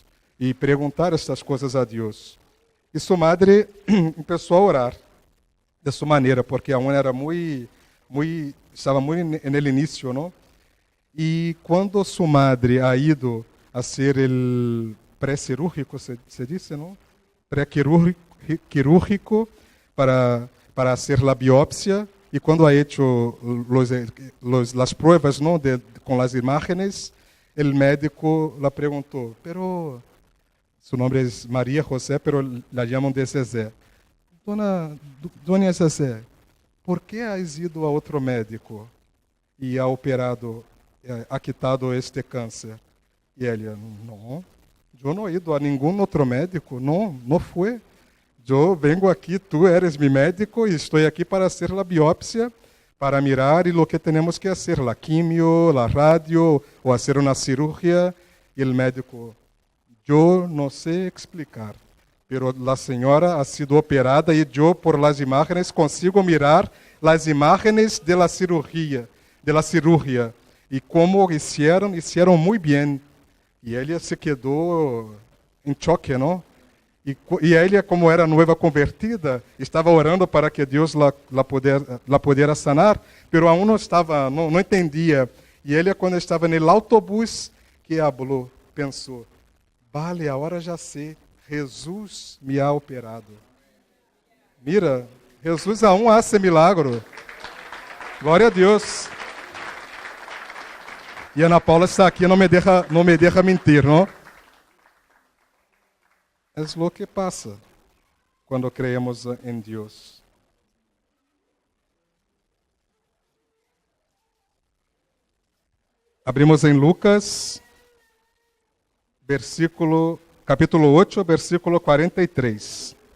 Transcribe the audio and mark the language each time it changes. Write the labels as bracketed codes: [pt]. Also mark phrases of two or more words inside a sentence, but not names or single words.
[pt] E perguntar estas coisas a Deus. E sua madre começou a orar dessa maneira, porque a era estava muito no início, não? E quando sua madre [es] ha ido [pt] a ser o pré-cirúrgico, se disse, não? Pré-quirúrgico para fazer a biópsia, e quando [es] ha hecho [pt] as pruebas, não, com as imagens, o médico la perguntou, [es] pero su nombre es María José, pero la llaman de Zezé. [pt] Dona Zezé, por que [es] has ido [pt] a outro médico e [es] ha operado, ha quitado este [pt] câncer? E ele, não, eu não [es] he ido [pt] a nenhum outro médico, não foi. Eu vengo aqui, [es] tu eres mi médico [pt] e estou aqui para fazer a biópsia, para mirar e o que temos que fazer, a quimio, a radio, ou fazer uma cirurgia. E o médico, eu não sei explicar, pero a senhora [es] ha sido [pt] operada e eu, [es] por las imágenes, consigo mirar las imágenes de la cirugía, e como hicieron muy bien. [pt] E ele se quedou em choque, não? E ele, como era nova convertida, estava orando para que Deus la pudera sanar, [es] pero aún [pt] não entendia. E ele, quando estava no autobus, que falou, pensou, vale, agora já sei, Jesus me [es] ha operado. Mira, Jesus aún hace milagro. [pt] Glória a Deus. E Ana Paula está aqui, não me deixa mentir, não? É o que passa quando creemos em Deus. Abrimos em Lucas, capítulo 8, versículo 43.